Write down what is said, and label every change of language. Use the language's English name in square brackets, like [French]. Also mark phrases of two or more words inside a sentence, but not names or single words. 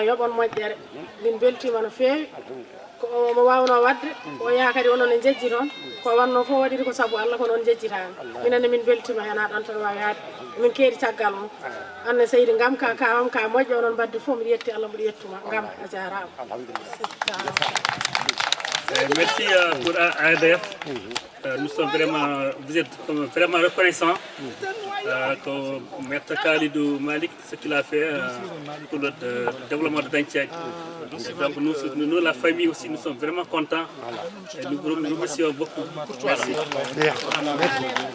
[Fula] yoɓon moƴƴere min beltima no feewi ko mo wawno wadde o yakari onon e jejji toon ko wanno fof waɗiri ko saabu Allah ko noon jejjitani minenne min beltima hen ha ɗon tan wawi yaade min keedi caggal mum anne Seydi Ngam ka kawam ka moƴƴo onon badde fof mbiɗa yetti Allah mbiɗa yettuma Ngam a jarama. [French] Merci pour ADF. Nous sommes vraiment, vous êtes vraiment reconnaissants que Maître Khalidou Malik, ce qu'il a fait pour le développement de Dantiadi. Donc nous, la famille aussi, nous sommes vraiment contents et nous vous remercions beaucoup.